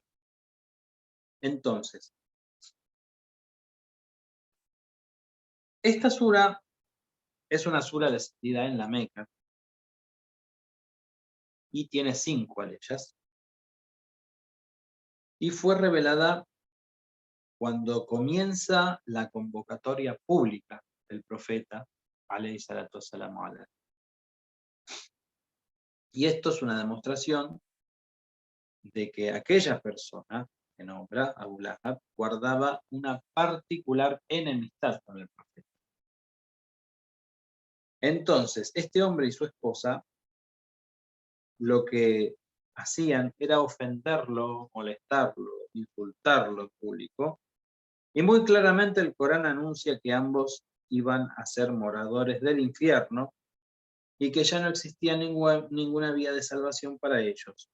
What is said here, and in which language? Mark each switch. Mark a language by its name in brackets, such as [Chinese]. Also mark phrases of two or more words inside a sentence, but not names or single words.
[Spanish] Entonces, esta sura es una sura descendida en la Meca y tiene 5 aleyas. Y fue revelada cuando comienza la convocatoria pública del profeta, [Arabic] عليه الصلاة والسلام. [Spanish] Y esto es una demostración de que aquella persona que nombra Abu Lahab guardaba una particular enemistad con el profeta. Entonces, este hombre y su esposa lo que hacían era ofenderlo, molestarlo, insultarlo en público, y muy claramente el Corán anuncia que ambos iban a ser moradores del infierno y que ya no existía ninguna vía de salvación para ellos.